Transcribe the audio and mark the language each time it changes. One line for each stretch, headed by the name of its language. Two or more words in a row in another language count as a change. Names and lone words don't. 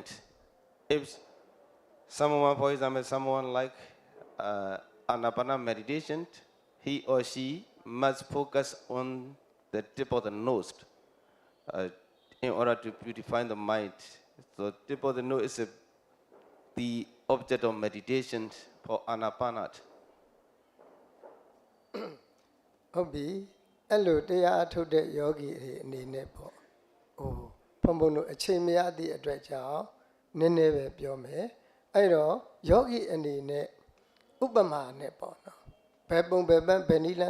English: If someone, for example, someone like Anapana meditation, he or she must focus on the tip of the nose in order to purify the mind. So tip of the nose is the object of meditation for Anapana.
Burmese: ဟုတ်ပြီအဲ့လိုတရားအထုတ်တဲ့ယောဂီတွေအနေနဲ့ပေါ့ဟိုဘုံဘုံတို့အချိန်မရသည့်အတွက်ကြောင့်နည်းနည်းပဲပြောမယ်အဲ့တော့ယောဂီအနေနဲ့ဥပမာနဲ့ပေါ့နော်ဘယ်ပုံဘယ်ပန်းဘယ်နည်းလမ်း